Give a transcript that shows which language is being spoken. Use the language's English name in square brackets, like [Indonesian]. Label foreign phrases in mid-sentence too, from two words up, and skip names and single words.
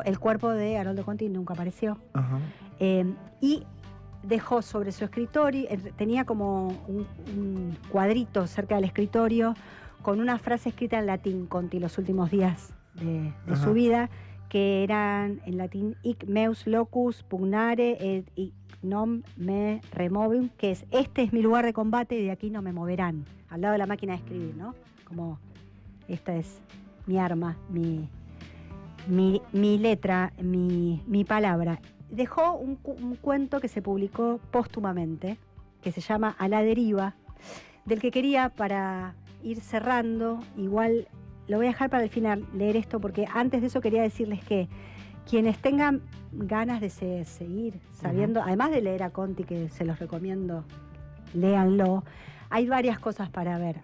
[Spanish] El cuerpo de Haroldo Conti nunca apareció. Y dejó sobre su escritorio, tenía como un cuadrito cerca del escritorio con una frase escrita en latín, Conti, los últimos días de su vida, que eran en latín: [Latin] hic meus locus pugnare et non me removim, [Spanish] que es: este es mi lugar de combate y de aquí no me moverán, al lado de la máquina de escribir, ¿no? Como esta es mi arma, mi letra, mi palabra. Dejó un cuento que se publicó póstumamente, que se llama A la deriva, del que quería, para ir cerrando, igual lo voy a dejar para el final, leer esto, porque antes de eso quería decirles que quienes tengan ganas de seguir sabiendo, además de leer a Conti, que se los recomiendo, léanlo, hay varias cosas para ver.